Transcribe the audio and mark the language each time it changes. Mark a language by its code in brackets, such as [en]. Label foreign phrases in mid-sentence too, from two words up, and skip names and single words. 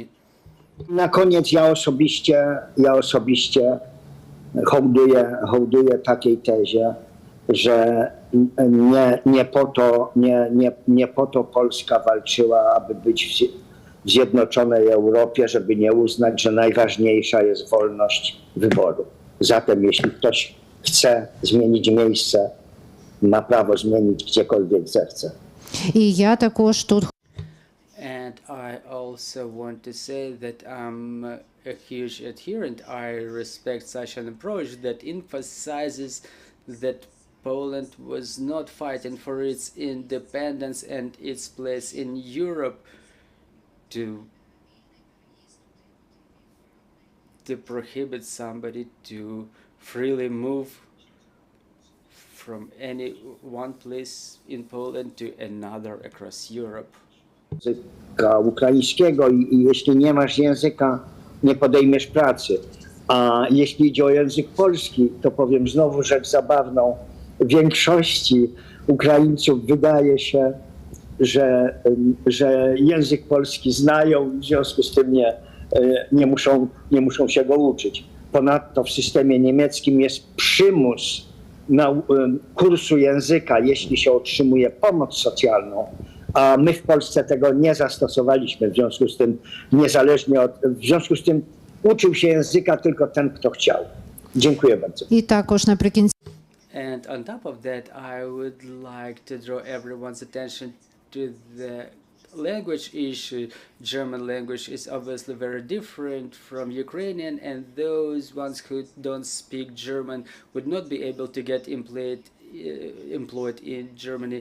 [pl] Na koniec ja osobiście hołduję takiej tezie, że nie po to Polska walczyła, aby być w zjednoczonej Europie, żeby nie uznać, że najważniejsza jest wolność wyboru. Zatem jeśli ktoś chce zmienić miejsce, ma prawo zmienić gdziekolwiek zechce. [uk] І я також тут [en] And I also want to say that I'm a huge adherent. I respect such an approach that emphasizes that Poland was not fighting for its independence and its place in Europe to prohibit somebody to freely move from any one place in Poland to another across Europe. [pl] Języka ukraińskiego i jeśli nie masz języka, nie podejmiesz pracy. A jeśli idzie o język polski, to powiem znowu rzecz zabawną. Większości Ukraińców wydaje się, że język polski znają i w związku z tym nie muszą się go uczyć. Ponadto w systemie niemieckim jest przymus kursu języka, jeśli się otrzymuje pomoc socjalną, a my w Polsce tego nie zastosowaliśmy, w związku z tym uczył się języka tylko ten, kto chciał. Dziękuję bardzo. [uk] і також наприкінці [en] And on top of that, I would like to draw everyone's attention to the language issue. German language is obviously very different from Ukrainian, and those ones who don't speak German would not be able to get employed in Germany.